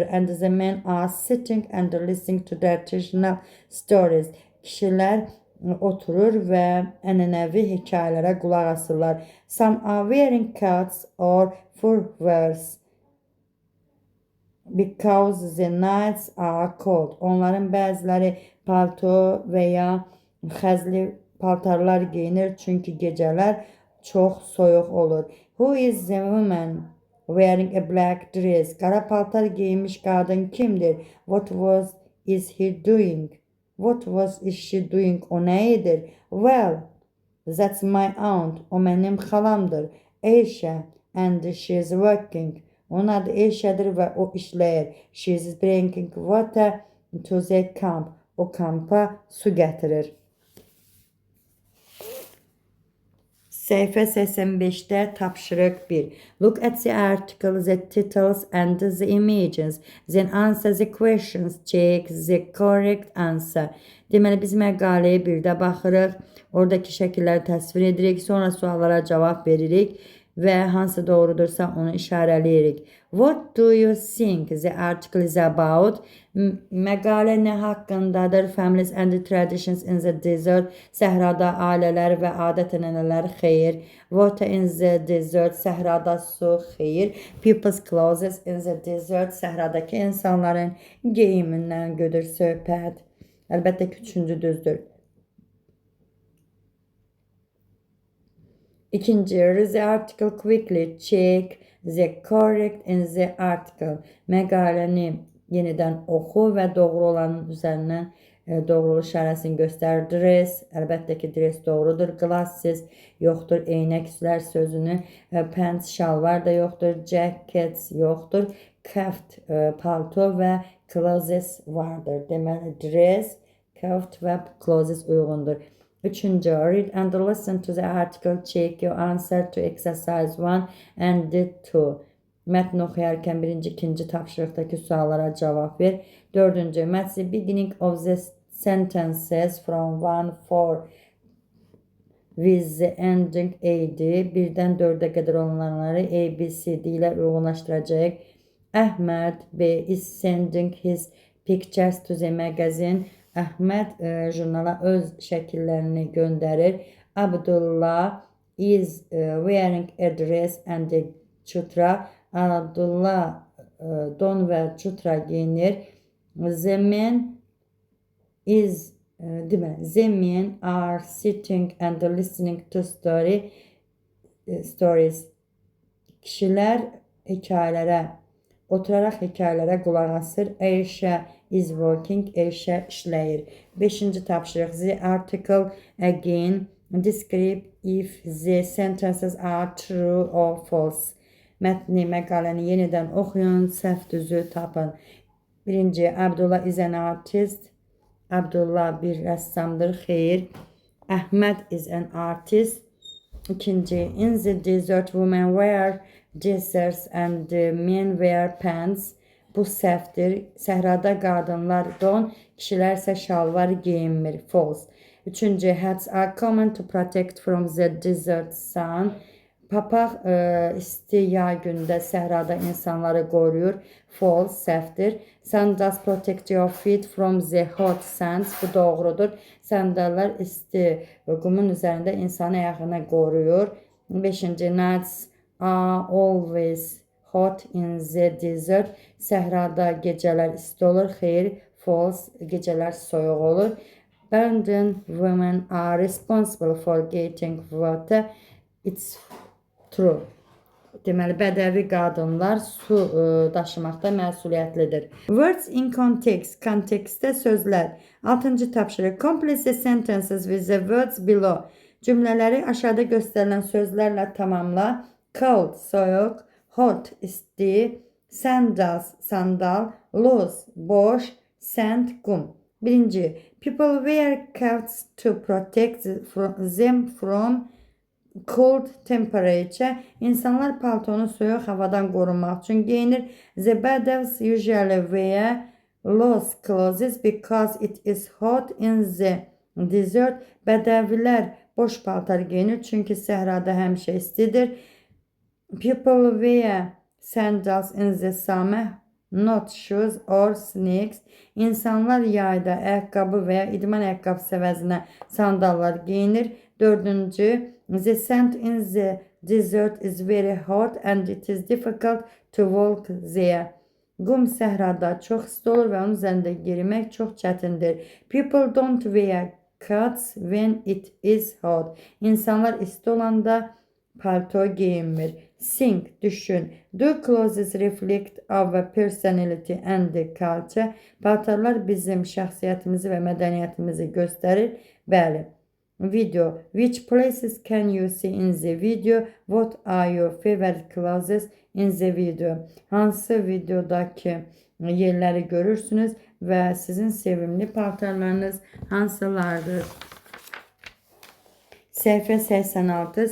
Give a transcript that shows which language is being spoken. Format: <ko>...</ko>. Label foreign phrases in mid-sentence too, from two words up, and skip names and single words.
<en>And the men are sitting and listening to their traditional stories.</en> <az>Kişilər oturur və ənənəvi hekayələrə qulaq asırlar.</az> <en>Some are wearing coats or furs because the nights are cold.</en> <az>Onların bəziləri palto və ya xəzli paltarlar giyinir çünki gecələr çox soyuq olur.</az> <en>Who is the woman wearing a black dress?</en> <az>Qara paltar giyinmiş qadın kimdir?</az> <en>What is he doing? What was she doing?</en> <az>O nə edir?</az> <en>Well, that's my aunt.</en> <az>O mənim xalamdır.</az> <en>Aisha, and she's working.</en> <az>Onun adı Aisha'dır və o işləyir.</az> <en>She's bringing water to the camp.</en> <az>O kampa su gətirir. Səhifə 85-də tapşırıq 1.</az> <en>Look at the articles, the titles and the images. Then answer the questions. Check the correct answer.</en> <az>Deməli, biz məqaləyə bir də baxırıq. Oradakı şəkilləri təsvir edirik. Sonra suallara cavab veririk. Və hansı doğrudursa onu işarələyirik.</az> <en>What do you think the article is about?</en> <az>Məqalə nə haqqındadır?</az> <en>Families and traditions in the desert.</en> <az>Səhrada ailələr və adət-ənənələr. Xeyr.</az> <en>Water in the desert.</en> <az>Səhrada su. Xeyr.</az> <en>People's clothes in the desert.</en> <az>Səhradakı insanların geyimindən gedir söhbət. Əlbəttə ki, üçüncü düzdür. İkinci,</az> <en>read the article quickly. Check the correct in the article.</en> <az>Məqaləni yenidən oxu və doğru olanın üzərindən doğruluq işarəsini göstər. Dress, əlbəttə ki, dress doğrudur. Glasses yoxdur. Eynəklər sözünü. Pants, şalvar da yoxdur. Jackets yoxdur. Coat, palto və clothes vardır. Deməli, dress, coat və clothes uyğundur. Üçüncü,</az> <en>read and listen to the article. Check your answer to exercise 1 and 2.</en> <az>Mətn oxuyarkən birinci, ikinci tapşırıqdakı suallara cavab ver. Dördüncü,</az> <en>match the beginning of the sentences from 1-4 with the ending AD.</en> <az>Birdən 4-ə qədər olanları A, B, C, D ilə uyğunlaşdıracaq.</az> <en>Ahmed B is sending his pictures to the magazine.</en> <az>Əhməd jurnala öz şəkillərini göndərir.</az> <en>Abdullah is wearing a dress and a chutra.</en> <az>Abdullah don və chutra giyinir.</az> <en>The men are sitting and listening to stories.</en> <az>Kişilər hekayələrə, oturaraq hekayələrə qulaq asır.</az> <en>Aisha is working.</en> <az>Aisha işləyir. Beşinci tapşırıq.</az> <en>The article again. Describe if the sentences are true or false.</en> <az>Mətni, məqaləni yenidən oxuyun. Səhv düzü tapın. Birinci,</az> <en>Abdullah is an artist.</en> <az>Abdullah bir rəssamdır. Xeyr.</az> <en>Ahmed is an artist. İkinci, in the desert women wear dresses and men wear pants.</en> <az>Bu səhvdir. Səhrada qadınlar don, kişilər isə şalvar geyinmir.</az> <en>False.</en> <az>Üçüncü,</az> <en>hats are common to protect from the desert sun.</en> <az>Papaq isti yay gündə səhrada insanları qoruyur. False, səhvdir.</az> <en>Sandals protect your feet from the hot sands.</en> <az>Bu doğrudur. Sandallar isti qumun üzərində insanın ayağını qoruyur. Beşinci,</az> <en>nights are always hot in the desert.</en> <az>Səhrada gecələr isti olur. Xeyr, false, gecələr soyuq olur.</az> <en>Abandoned women are responsible for getting water. It's true.</en> <az>Deməli, bədəvi qadınlar su daşımaqda məsuliyyətlidir.</az> <en>Words in context.</en> <az>Kontekstdə sözlər. 6-cı tapşırıq.</az> <en>Complete the sentences with the words below.</en> <az>Cümlələri aşağıda göstərilən sözlərlə tamamla. Cold, soyuq. Hot, isti. Sandals, sandal. Loose, boş. Sand, qum. Birinci.</az> <en>People wear coats to protect them from cold temperature.</en> <az>İnsanlar paltonu soyuq havadan qorunmaq üçün geyinir.</az> <en>The Bedouins usually wear loose clothes because it is hot in the desert.</en> <az>Bədəvilər boş paltar geyinir çünki səhrada həmişə istidir.</az> <en>People wear sandals in the summer, not shoes or sneakers.</en> <az>İnsanlar yayda ayaqqabı və ya idman ayaqqabısı əvəzinə sandallar geyinir. Dördüncü,</az> <en>the sand in the desert is very hot and it is difficult to walk there.</en> <az>Qum səhrada çox isti olur və onun üzərində yerimək çox çətindir.</az> <en>People don't wear coats when it is hot.</en> <az>İnsanlar isti olanda palto geyinmir. Think, düşün.</az> <en>Do clothes reflect our personality and culture?</en> <az>Paltarlar bizim şəxsiyyətimizi və mədəniyyətimizi göstərir. Bəli. Video.</az> <en>Which places can you see in the video? What are your favorite clothes in the video?</en> <az>Hansı videodakı yerləri görürsünüz və sizin sevimli paltarlarınız hansılardır? Səhifə 86.</az>